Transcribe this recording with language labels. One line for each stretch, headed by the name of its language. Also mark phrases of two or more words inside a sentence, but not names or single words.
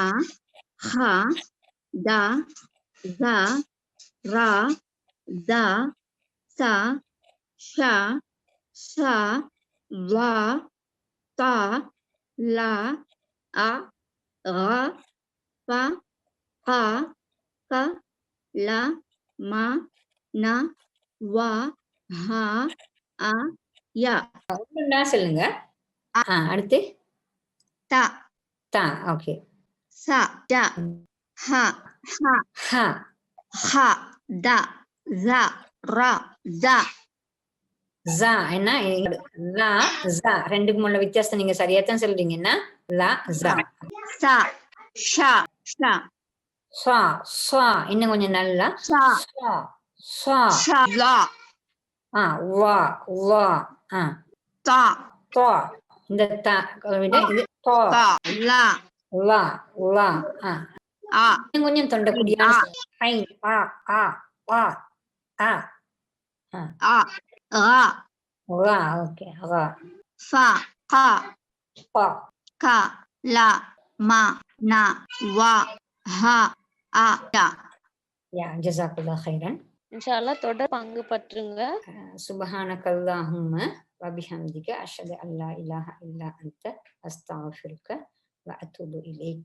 Arabic: ها تا جا را تا سا شا شا وا تا لا ا را با كا ك ل م ن و ه ا ي.
Tamil: ஒண்ணுன்னா சொல்லுங்க. அடுத்து
Arabic: ta,
Tamil: தா. ஓகே.
Arabic: سا، جا، حا، ها,
Tamil: ஹ.
Arabic: حا، دا، ذا، را، زا,
Tamil: ஜா என்ன லா ஜா ரெண்டுக்கும் உள்ள வித்தியாசம் நீங்க சரியாத்தான் சொல்றீங்க. என்ன லா ஜா.
Arabic: سا، شا، شا,
Tamil: ஸ்வா ஸ்வா இன்னும் கொஞ்சம் நல்லா
Arabic: sha,
Tamil: ஸ்வா ஸ்வா.
Arabic: شا، لا,
Tamil: வா வா.
Arabic: ta,
Tamil: தோ. இந்த தா விட இது தோ.
Arabic: تا، لا,
Tamil: லா லா.
Arabic: a,
Tamil: இன்னும் கொஞ்சம் தொண்டக்கூடியான ஹை ஆ ஆ ஆ ஆ
Arabic: ا، را,
Tamil: ரா. ஓகே. ரா
Arabic: فا، كا,
Tamil: பா.
Arabic: كا، لا، ما، نا، وا، ها، ا، يا. يا جزاك الله خيرا. إن شاء الله
Tamil: தொடர் பங்கு பற்றுங்க.
Arabic: سبحانك اللهم وبحمدك أشهد أن لا إله إلا أنت أستغفرك وأتوب إليك.